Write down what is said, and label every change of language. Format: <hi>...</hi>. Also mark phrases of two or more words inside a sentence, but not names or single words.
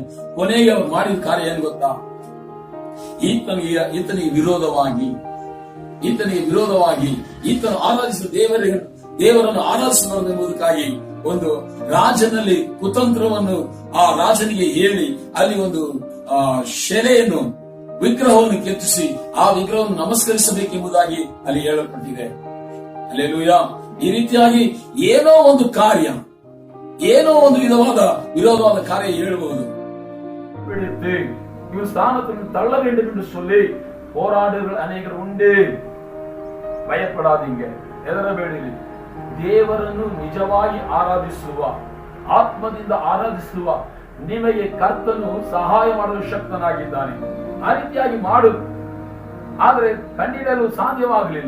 <kn>ಕೊನೆಗೆ ಅವರು ಮಾಡಿದ ಕಾರ್ಯ ಏನು ಗೊತ್ತಾ, ಈತನಿಗೆ ವಿರೋಧವಾಗಿ ಈತನು ಆರಾಧಿಸುವ ದೇವರನ್ನು ಆರಾಧಿಸಬಾರದು ಎಂಬುದಕ್ಕಾಗಿ ಒಂದು ರಾಜನಲ್ಲಿ ಕುತಂತ್ರವನ್ನು ಆ ರಾಜನಿಗೆ ಹೇಳಿ ಅಲ್ಲಿ ಒಂದು ಶೆಲೆಯನ್ನು, ವಿಗ್ರಹವನ್ನು ಕೆತ್ತಿಸಿ ಆ ವಿಗ್ರಹವನ್ನು ನಮಸ್ಕರಿಸಬೇಕೆಂಬುದಾಗಿ ಅಲ್ಲಿ ಹೇಳಲ್ಪಟ್ಟಿದೆ. ಹಲ್ಲೆಲೂಯಾ. ಈ ರೀತಿಯಾಗಿ ಏನೋ ಒಂದು ಕಾರ್ಯ, ಏನೋ ಒಂದು ವಿರೋಧವಾದ ಕಾರ್ಯ ಹೇಳಬಹುದು.</kn> <ta>இவர் ஸ்தானத்தில் தள்ள வேண்டும் என்று சொல்லி போராடுகள்</ta> <kn>ಅನೇಕರು ಉಂಟು. ಭಯಪಡಾದೀங்க, ಹೆದರಬೇಡಿರಿ. ದೇವರನ್ನು ನಿಜವಾಗಿ ಆರಾಧಿಸುವ, ಆತ್ಮದಿಂದ ಆರಾಧಿಸುವ ನಿಮಗೆ ಕರ್ತನು ಸಹಾಯ ಮಾಡಲು ಶಕ್ತನಾಗಿದ್ದಾನೆ. ಆ ರೀತಿಯಾಗಿ ಮಾಡು. ಆದರೆ ಕಂಡಿಡಲು ಸಾಧ್ಯವಾಗಲಿಲ್ಲ.</kn>